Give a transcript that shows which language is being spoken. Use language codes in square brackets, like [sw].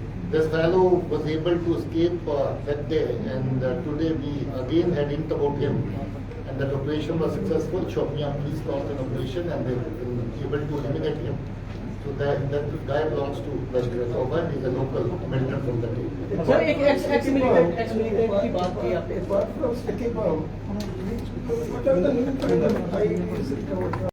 [en] This fellow was able to escape that day, and today we again had hint about him, and that operation was successful. Shopian police launched an operation and they were able to eliminate him. So that guy belongs to Lashkar-e-Taiba and he's a local militant from the day. [hi] Sir एक x militant की बात की आपने. [en] Apart from sticking bomb, what are the new kind of